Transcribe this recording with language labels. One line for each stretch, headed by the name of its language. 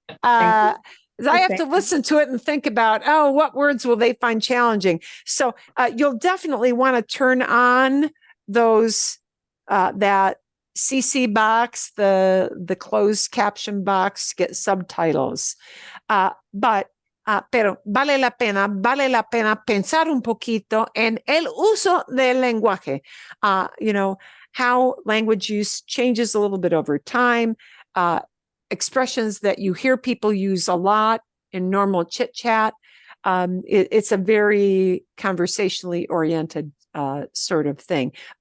English: I have to listen to it and think about, what words will they find challenging? So you'll definitely want to turn on those, that CC box, the closed caption box, get subtitles.
Spanish: Pero vale la pena pensar un poquito en el uso del lenguaje.
English: How language use changes a little bit over time. Expressions that you hear people use a lot in normal chit chat. It's a very conversationally oriented sort of thing.